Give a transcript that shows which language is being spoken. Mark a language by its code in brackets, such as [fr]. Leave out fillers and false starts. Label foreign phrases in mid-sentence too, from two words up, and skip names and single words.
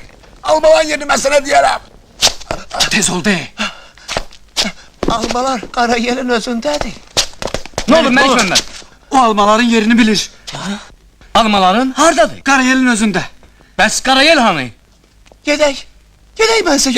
[tr] Almalan yerini ben sana diyerem. [az] Tez ol de. [tr] Almalar Karayel'in özündedir. Ne olur Məlik Məmməd? O almaların yerini bilir. [az] Almaların hardadır? Qarayelin özündə. Bəs Karayel hanı? Gedək. Gedək [tr] ben size